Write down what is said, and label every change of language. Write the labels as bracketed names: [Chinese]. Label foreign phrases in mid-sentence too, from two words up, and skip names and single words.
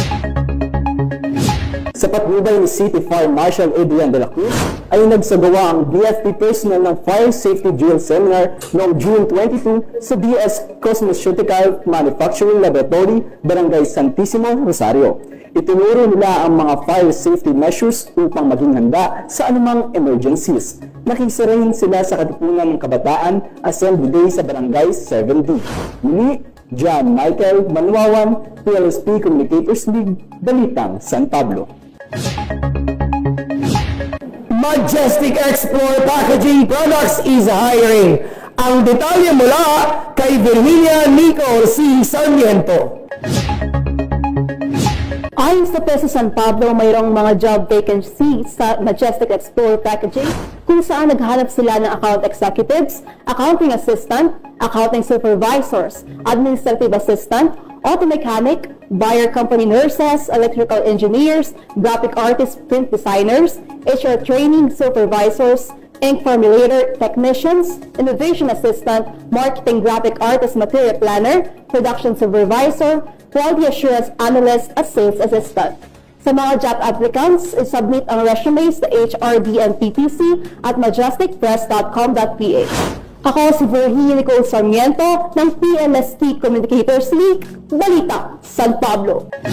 [Filipino] Sa patnubay ni City Fire Marshal Adrian de la Cruz ay nagsagawa ang BFP personnel ng Fire Safety Drill Seminar noong June 22 sa DS Cosmeceutical Manufacturing Laboratory, Barangay Santissimo, Rosario. Itinuro nila ang mga [English] fire safety measures [Filipino] upang maging handa sa anumang emergencies. Nakisa rin sila sa Katipunan ng Kabataan Assembly Day sa Barangay 7D. Muli, John Michael Manwawan, PLSP Communicators League, Balitang San Pablo. [English] Majestic Explore Packaging Products is hiring. [Filipino] Ang detalye mula kay Virginia Nicole C. Sarmiento. Ayon sa PESA San Pablo, mayroong mga [English] job vacancy [Filipino] sa Majestic Explore Packaging kung saan naghanap sila ng [English] account executives, accounting assistant, accounting supervisors, administrative assistant, auto mechanic, buyer company nurses, electrical engineers, graphic artists, print designers, HR training supervisors, ink formulator technicians, innovation assistant, marketing graphic artist material planner, production supervisor, quality assurance analyst at sales assistant. [Filipino] Sa mga [English] job applicants, [Filipino] submit ang resumes sa HRDNPTC at majesticpress.com.ph. Ako si Virginia Nicole Sarmiento ng PLSP Communicators League, Balita, San Pablo.